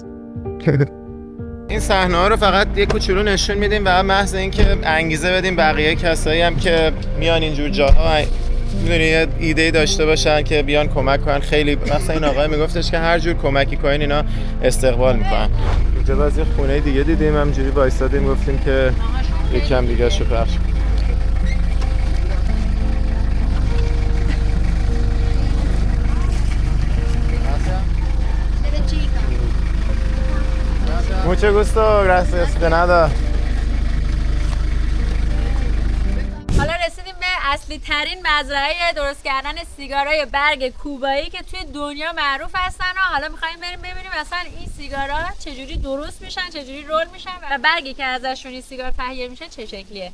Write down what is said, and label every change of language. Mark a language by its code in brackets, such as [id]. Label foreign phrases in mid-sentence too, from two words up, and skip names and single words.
[fa] این صحنه ها رو فقط یه کوچولو نشون میدیم و محض اینکه انگیزه بدیم بقیه کسایی هم که میان اینجور جاها میدونی یه ایده داشته باشن که بیان کمک کنن. خیلی مثلا این آقای میگفتش که هر جور کمکی کنین اینا استقبال میکنن. اینجا بعضی خونه دیگه دیدیم همجوری وایسادیم گفتیم که یکم دیگه شو پخش. [es] Mucho gusto, gracias, de nada. [fa] حالا رسیدیم به اصلی ترین مزرعه درست کردن سیگارای برگ کوبایی که توی دنیا معروف هستن و حالا می‌خوایم بریم ببینیم اصلا این سیگارا چجوری درست میشن، چجوری رول میشن و برگی که ازشون این سیگار تهیه میشه چه شکلیه.